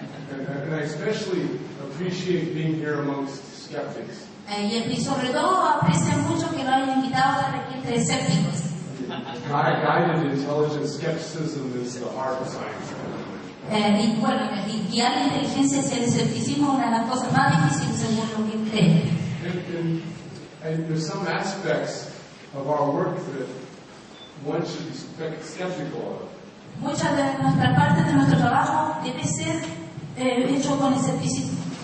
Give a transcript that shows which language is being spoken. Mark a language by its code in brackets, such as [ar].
[en] And I especially appreciate being here amongst skeptics. [es] Y sobre todo aprecio mucho que nos hayan invitado a la requinte de escépticos. [en] Guided intelligent skepticism is the heart of science. [es] Y bueno, guiar la inteligencia hacia el escepticismo es una de las cosas más difíciles según lo que creen. [en] And there's some aspects of our work that one should be skeptical of. [es] Muchas de nuestras partes de nuestro trabajo debe ser hecho con escepticismo.